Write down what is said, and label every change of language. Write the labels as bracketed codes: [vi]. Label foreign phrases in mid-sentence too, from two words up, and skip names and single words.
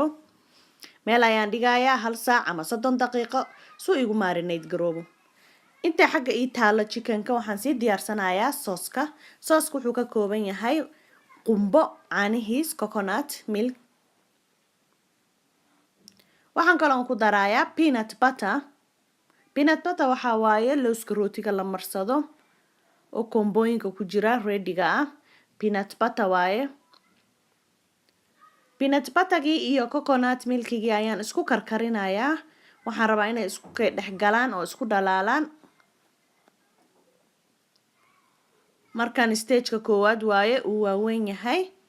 [so] meel ayaan dhigayaa 1 saac ama 30 daqiiqo suu igu marinate garoobo. inta xagga ii taalo chickenka waxaan sii diyaarsanayaa sooska. sooska wuxuu ka kooban yahay qumbo, caanihiis, [en] coconut milk. [so] waxaan kaloo ku darayaa [en] peanut butter. peanut butter [so] waxa waaye lowska rootiga la marsado oo kombooyinka ku jira ready-ga ah. [en] peanut butter [so] waaye. [en] peanut buttergii [so] iyo [en] coconut milkigii [so] ayaan isku karkarinayaa. waxaan rabaa inay isku dhex galaan oo isku dhalaalaan. markaan stage-ka koowaad waaye uu waaweyn yahay.